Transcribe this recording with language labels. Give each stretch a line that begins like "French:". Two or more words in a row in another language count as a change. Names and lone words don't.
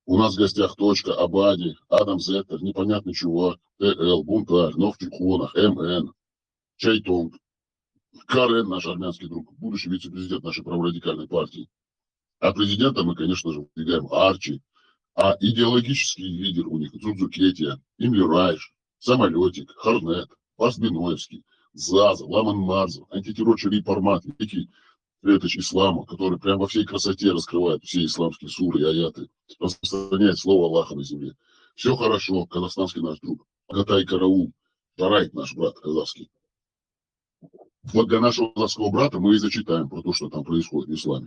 Russian: У нас в гостях Точка, Абади, Адам Зеттер, непонятно чего, ТЛ, Бунтарь, Нов в Чекунах, МН, Чайтонг, Карен, наш армянский друг, будущий вице-президент нашей праворадикальной партии. А президента мы, конечно же, выдвигаем Арчи. А идеологический лидер у них Дзудзукетия, Имли Райш, Самолетик, Хорнет, Пасбиноевский, Заза, Ламан Марзов, антитеррорчий Пармат, великий светоч ислама, который прям во всей красоте раскрывает все исламские суры и аяты, распространяет слово Аллаха на земле. Все хорошо, казахстанский наш друг. Агатай Караул, Тарайт наш брат казахский. Вот для нашего казахского брата мы и зачитаем про то, что там происходит в исламе.